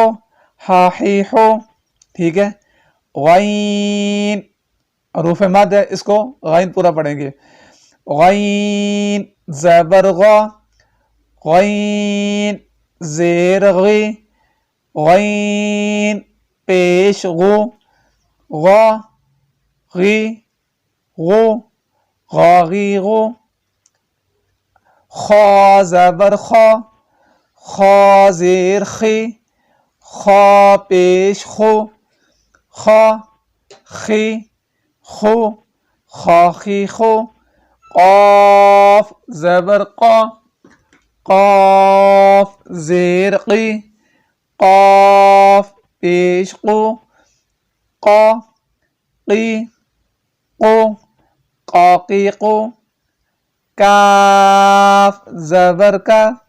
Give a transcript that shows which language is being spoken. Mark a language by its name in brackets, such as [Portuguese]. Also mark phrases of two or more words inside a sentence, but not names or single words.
[Urdu] ہا ہی ہو. ٹھیک ہے. غین حروف مد ہے، اس کو غین پورا پڑھیں گے. غین زبر غا. غین زیر غی. غین پیش غو. غا غی غو. غاغی غو. خا زبر خا. خا زیر خی. خا پیش خو. خا خی خو. خاخی خو. قاف زبر قا. قاف زیر قی. قاف پیش قو. قا قی قو. قاقی قو. کاف زبر کا.